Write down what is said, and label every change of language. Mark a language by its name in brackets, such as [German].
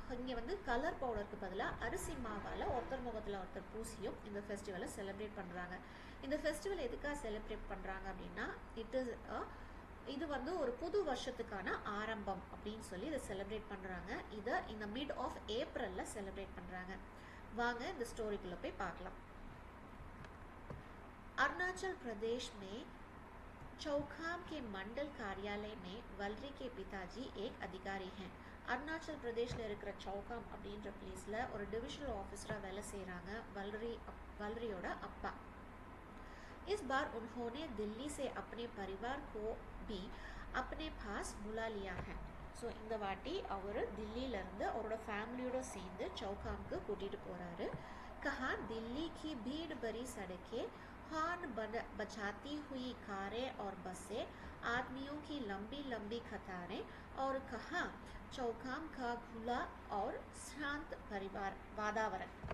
[Tamil] இங்கே வந்து கலர் பவுடருக்கு பதிலாக அரிசி மாவால் ஒருத்தர் முகத்தில் ஒருத்தர் பூசியும் இந்த ஃபெஸ்டிவலை செலிப்ரேட் பண்ணுறாங்க. இந்த ஃபெஸ்டிவல் எதுக்காக செலிப்ரேட் பண்ணுறாங்க அப்படின்னா இது வந்து ஒரு புது வருஷத்துக்கான ஆரம்பம் அப்படின்னு சொல்லி இதை செலிப்ரேட் பண்ணுறாங்க. இதை இந்த மிட் ஆஃப் ஏப்ரலில் செலிப்ரேட் பண்ணுறாங்க. வாங்க இந்த ஸ்டோரிக்குள்ளே போய் பார்க்கலாம். [Hindi] अरुणाचल प्रदेश में चौखाम के मंडल कार्यालय में वलरी के पिताजी एक अधिकारी हैं. [Tamil] अरुणाचल प्रदेशல இருக்கிற चौखाम அப்படின்ற பிளேஸ்ல ஒரு டிவிஷனல் ஆஃபீஸரா வேலை செய்றாங்க வல்ரியோட அப்பா. [Hindi] इस बार उन्होंने दिल्ली से अपने परिवार को भी अपने पास बुला लिया है. [Tamil] ஸோ இந்த வாட்டி அவர் दिल्लीலேருந்து அவரோட ஃபேமிலியோட சேர்ந்து चौखामக்கு கூட்டிட்டு போறாரு. [Hindi] कहा दिल्ली की भीड़ भरी सड़कें, हॉर्न बजाती हुई कारें और बसें, आदमियों की लंबी लंबी कतारें और कहा चौखाम का खुला और शांत वातावरण.